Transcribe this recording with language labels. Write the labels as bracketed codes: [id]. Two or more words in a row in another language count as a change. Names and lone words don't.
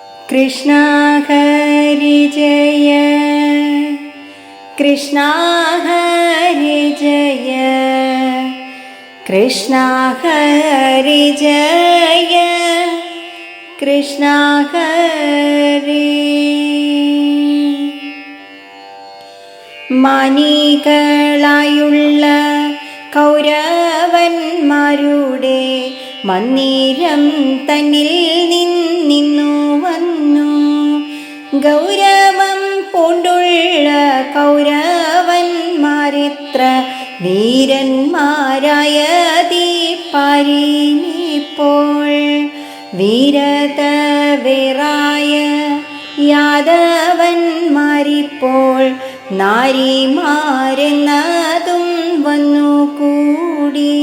[hi] कृष्ण हरि जय, कृष्ण हरि जय, कृष्ण हरि जय, कृष्ण हरि. [ml] മാനികളായുള്ള കൗരവന്മാരുടെ മന്ദിരം തന്നിൽ നിന്നു വന്നു. ഗൗരവം പൂണ്ടുള്ള കൗരവന്മാരിത്ര വീരന്മാരായ ദീപാരിനിപ്പോൾ വീരതവേറായ യാദവന്മാരിപ്പോൾ നാരിമാരെന്നതും വന്നുകൂടി.